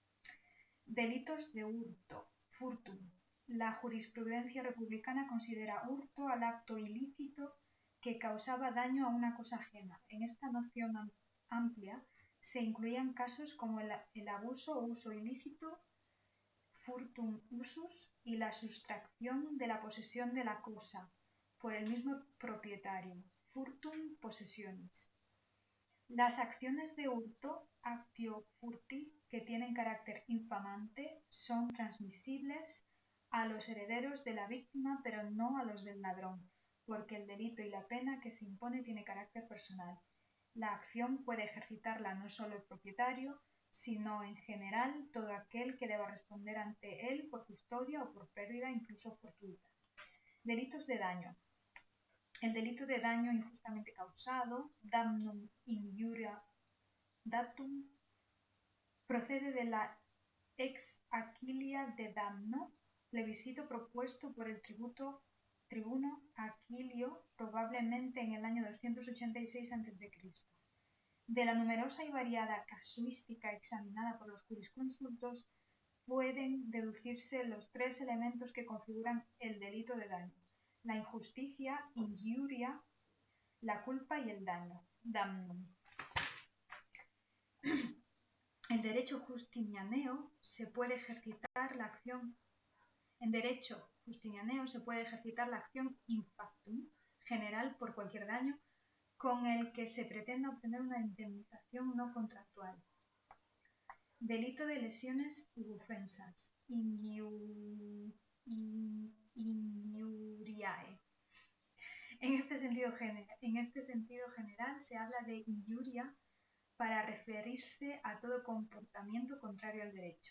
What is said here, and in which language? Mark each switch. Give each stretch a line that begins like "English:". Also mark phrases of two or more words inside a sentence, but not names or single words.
Spanish: Delitos de hurto, furtum. La jurisprudencia republicana considera hurto al acto ilícito que causaba daño a una cosa ajena. En esta noción amplia se incluían casos como el abuso o uso ilícito,
Latin: furtum usus,
Spanish: y la sustracción de la posesión de la cosa por el mismo propietario,
Latin: furtum possessionis.
Spanish: Las acciones de hurto,
Latin: actio furti,
Spanish: que tienen carácter infamante, son transmisibles a los herederos de la víctima, pero no a los del ladrón, porque el delito y la pena que se impone tiene carácter personal. La acción puede ejercitarla no solo el propietario, sino en general todo aquel que deba responder ante él por custodia o por pérdida incluso fortuita. Delitos de daño. El delito de daño injustamente causado,
Latin: damnum injuria datum,
Spanish: procede de la
Latin: ex Aquilia de damno,
Spanish: plebiscito propuesto por el tribuno Aquilio probablemente en el año 286 a.C. De la numerosa y variada casuística examinada por los jurisconsultos pueden deducirse los tres elementos que configuran el delito de daño: la injusticia, injuria, la culpa y el daño, damnum. En derecho justinianeo se puede ejercitar la acción
Latin: in factum,
Spanish: general por cualquier daño, con el que se pretenda obtener una indemnización no contractual. Delito de lesiones u ofensas, injuriae. En este sentido general se habla de injuria para referirse a todo comportamiento contrario al derecho.